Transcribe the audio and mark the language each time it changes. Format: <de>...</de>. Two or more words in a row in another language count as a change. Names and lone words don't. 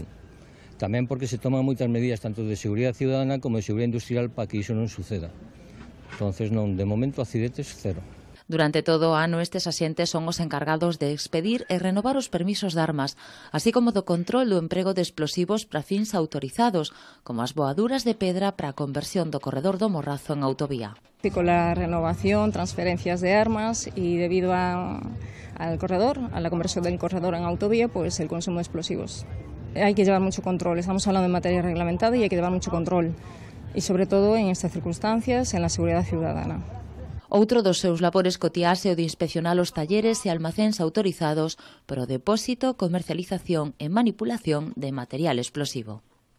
<gl>Tamén porque se toman moitas medidas tanto de seguridade ciudadana como de seguridade industrial para que iso non suceda. Entonces, non, de momento, accidentes cero. Durante todo o ano, estes axentes son os encargados de expedir e renovar os permisos de armas, así como do control do emprego de explosivos para fins autorizados, como as boaduras de pedra para a conversión do corredor do Morrazo en autovía.</gl> <es>Con la renovación, transferencias de armas y debido al corredor, a la conversión del corredor en autovía, pues el consumo de explosivos. Hay que llevar mucho control, estamos hablando de materia reglamentada y hay que llevar mucho control, y sobre todo en estas circunstancias, en la seguridad ciudadana.</es> <gl>Outro dos seus labores cotiás é o de inspeccionar os talleres e almacéns autorizados para o depósito, comercialización e manipulación de material explosivo.</gl>